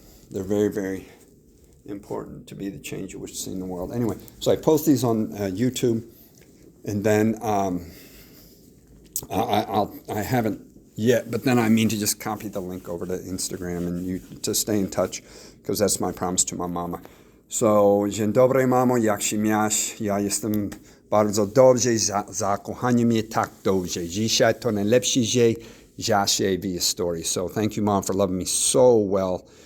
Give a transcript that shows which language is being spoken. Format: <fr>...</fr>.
<en>They're very, very important to be the change you wish to see in the world. Anyway, so I post these on YouTube, and then I haven't yet, but then I mean to just copy the link over to Instagram and to stay in touch, because that's my promise to my mama.</en> <pl>So, dzień dobry, mamo, jak się masz? Ja jestem bardzo dobrze, zakochani mnie tak dobrze. Dzisiaj to najlepszy dzień w historii.</pl> <en>So, thank you, Mom, for loving me so well.</en>